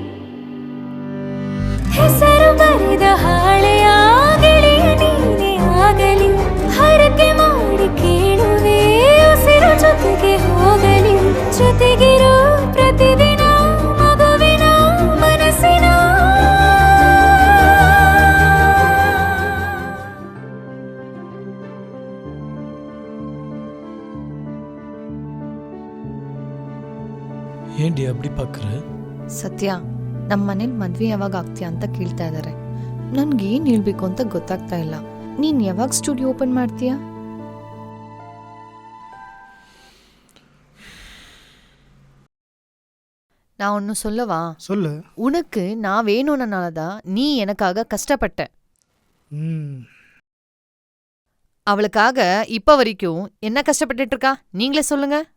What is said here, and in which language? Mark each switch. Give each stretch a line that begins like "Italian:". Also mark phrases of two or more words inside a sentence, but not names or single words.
Kannada: ಹೆಸರು ಬರೆದ ಹಾಳೆಯ ಗೆಳೆಯ ನೀನೇ ಆಗಲಿ, ಹರಕೆ ಮಾಡಿ ಕೇಳುವೆ ಉಸಿರು ಜೊತೆಗೆ ಹೋಗಲಿ. ಜೊತೆಗಿರೋ ಪ್ರತಿದಿನ ಮಗುವಿನ ಮನಸ್ಸಿನ.
Tamil: ஏண்டி அப்படி பார்க்குற?
Kannada: ಸತ್ಯ, ನಮ್ಮ ಮನೇಲಿ ಮದ್ವೆ ಯಾವಾಗ ಆಗ್ತೀಯಾ ಅಂತ ಕೇಳ್ತಾ ಇದಾರೆ. ನನ್ಗೇನ್ ಹೇಳ್ಬೇಕು ಅಂತ ಗೊತ್ತಾಗ್ತಾ ಇಲ್ಲ. ನೀನ್ ಯಾವಾಗ
English: studio open
Kannada: ಮಾಡ್ತೀಯಾ?
Tamil: நான் ஒன்னு சொல்லவா? சொல்லு. உனக்கு நான் வேணும்னாலதான் நீ எனக்காக கஷ்டப்பட்ட. அவளுக்காக இப்ப வரைக்கும் என்ன கஷ்டப்பட்டுட்டு இருக்கா நீங்களே சொல்லுங்க.